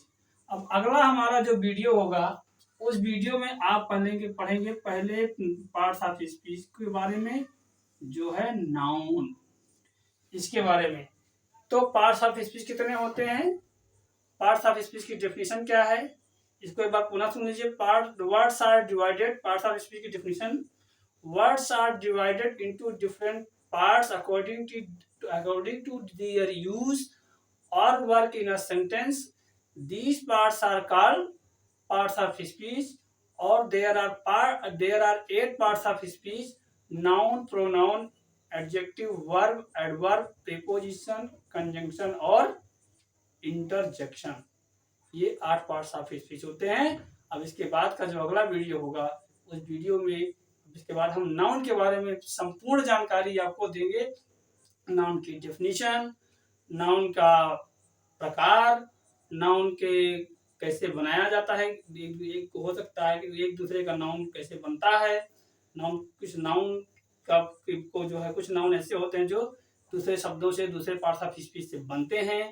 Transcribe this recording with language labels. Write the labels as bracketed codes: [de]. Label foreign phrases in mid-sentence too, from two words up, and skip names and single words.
[hi] अब अगला हमारा जो वीडियो होगा, उस वीडियो में आप पढ़ेंगे पहले [en] parts of speech [hi] के बारे में, जो है नाउन, इसके बारे में। तो [en] parts of speech [hi] कितने होते हैं, [en] parts of speech [hi] की डेफिनेशन क्या है, इसको एक बार पुनः सुन लीजिए। [en] words are divided, parts of speech की डेफिनेशन, words are divided into different parts according to their use or work in a sentence. These parts are called parts of speech, or there are 8 parts of speech: noun, pronoun, adjective, verb, adverb, preposition, conjunction और interjection। [hi] ये 8 [en] parts of speech [hi] होते हैं। अब इसके बाद का जो अगला वीडियो होगा, उस वीडियो में इसके बाद हम नाउन के बारे में संपूर्ण जानकारी आपको देंगे। नाउन की डेफिनेशन, नाउन का प्रकार, नाउन के कैसे बनाया जाता है, एक हो सकता है कि एक दूसरे का नाउन कैसे बनता है, नाउन, कुछ नाउन का को जो है, कुछ नाउन ऐसे होते हैं जो दूसरे शब्दों से, दूसरे [en] parts of speech [hi] से बनते हैं।